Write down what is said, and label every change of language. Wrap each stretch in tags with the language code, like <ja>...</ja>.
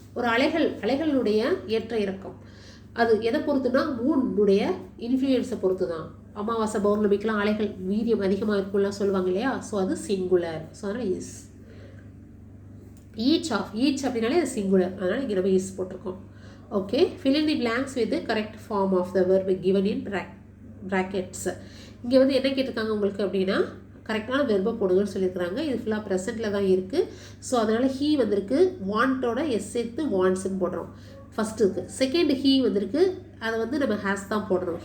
<ta>ஒரு அலைகளுடைய ஏற்ற இறக்கம். அது எதை பொறுத்துனா மூணுடைய இன்ஃப்ளூயன்ஸை பொறுத்து தான். அமாவாசை பௌர்ணமிக்கெலாம் அலைகள் வீரியம் அதிகமாக இருக்கும்லாம் சொல்லுவாங்க இல்லையா? ஸோ அது சிங்குலர். ஸோ அதனால் இஸ். ஈச் ஆஃப், ஈச் அப்படின்னாலே அது சிங்குலர். அதனால் இங்கே நம்ம இஸ் போட்டிருக்கோம்.</ta> <en>Okay, fill in the blanks with the correct form of the verb given in brackets.</en> <ta>இங்கே வந்து என்ன கேட்டிருக்காங்க உங்களுக்கு அப்படின்னா, கரெக்டான வெர்பை போடுங்கன்னு சொல்லியிருக்கிறாங்க. இது ஃபுல்லாக ப்ரெசென்ட்டில் தான் இருக்குது. ஸோ அதனால் ஹீ வந்திருக்கு, வாண்டோட எஸ் சேர்த்து வாண்ட்ஸ்ன்னு போடுறோம் ஃபஸ்ட்டு இருக்குது. செகண்ட் ஹீ வந்திருக்கு, அதை வந்து நம்ம ஹேஸ் தான் போடுறோம்.</ta>